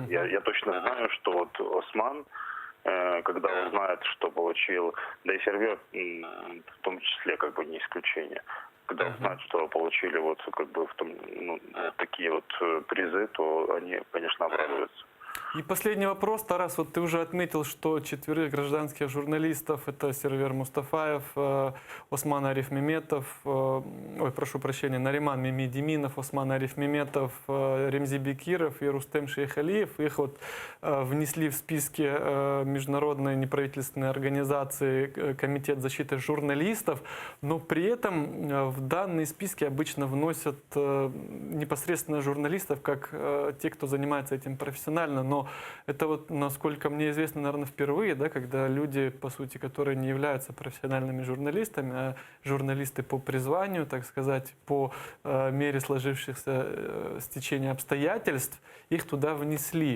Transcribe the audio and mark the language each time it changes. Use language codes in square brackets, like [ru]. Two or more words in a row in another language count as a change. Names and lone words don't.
[ru] Я точно знаю, что вот Осман, когда узнает, что получил, да и Сервер в том числе как бы не исключение, когда узнают, что получили вот как бы такие вот призы, то они, конечно, обрадуются. И последний вопрос, Тарас, вот ты уже отметил, что 4 гражданских журналистов, это Сервер Мустафаев, Осман Ариф Меметов, Нариман Мемедиминов, Осман Ариф Меметов, Ремзи Бекиров и Рустем Шейхалиев, их вот внесли в списки международной неправительственной организации Комитет защиты журналистов, но при этом в данные списки обычно вносят непосредственно журналистов, как те, кто занимается этим профессионально, но это вот, насколько мне известно, наверное, впервые, да, когда люди, по сути, которые не являются профессиональными журналистами, а журналисты по призванию, так сказать, по мере сложившихся стечения обстоятельств, их туда внесли.